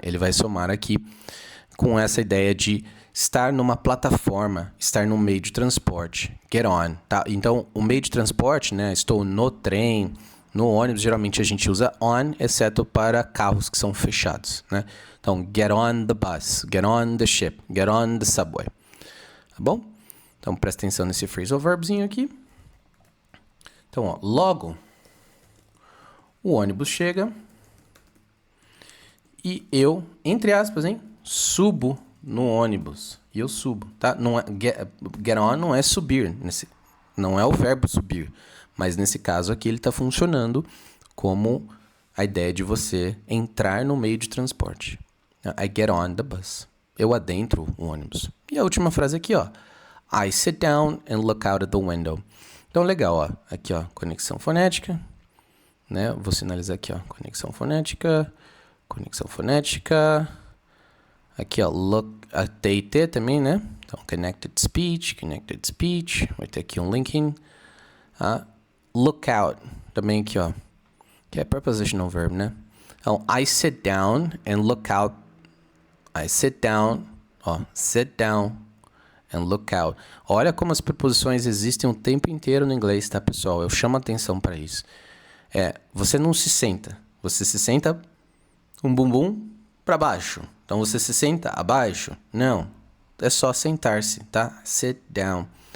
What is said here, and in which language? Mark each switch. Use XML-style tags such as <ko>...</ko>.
<pt>Ele vai somar aqui com essa ideia de estar numa plataforma, estar num meio de transporte.</pt> <en>Get on,</en> <pt>tá? Então, o meio de transporte, né? Estou no trem, No ônibus, geralmente a gente usa on, exceto para carros que são fechados, né? Então,</pt> <en>get on the bus, get on the ship, get on the subway.</en> <pt>Tá bom? Então, presta atenção nesse phrasal verbzinho aqui. Então, ó, logo, o ônibus chega e eu, entre aspas, subo no ônibus. E eu subo, tá? Não é, get on não é subir, não é o verbo subir. Mas nesse caso aqui ele está funcionando como a ideia de você entrar no meio de transporte.</pt> <en>I get on the bus.</en> <pt>Eu adentro o ônibus. E a última frase aqui, ó.</pt> <en>I sit down and look out at the window.</en> <pt>Então, legal, ó. Aqui, ó, conexão fonética. Né? Vou sinalizar aqui, ó. Conexão fonética. Conexão fonética. Aqui, ó. Look, TT também, né? Então,</pt> <en>connected speech.</en> <pt>Vai ter aqui um linking.</pt> <en>Look out,</en> <pt>também aqui, ó, que é prepositional verb, né? Então,</pt> <en>I sit down and look out. I sit down, ó, sit down and look out.</en> <pt>Olha como as preposições existem o tempo inteiro no inglês, tá, pessoal? Eu chamo a atenção para isso. Você não se senta, você se senta um bumbum para baixo. Então, você se senta abaixo? Não, é só sentar-se, tá?</pt> <en>Sit down.</en>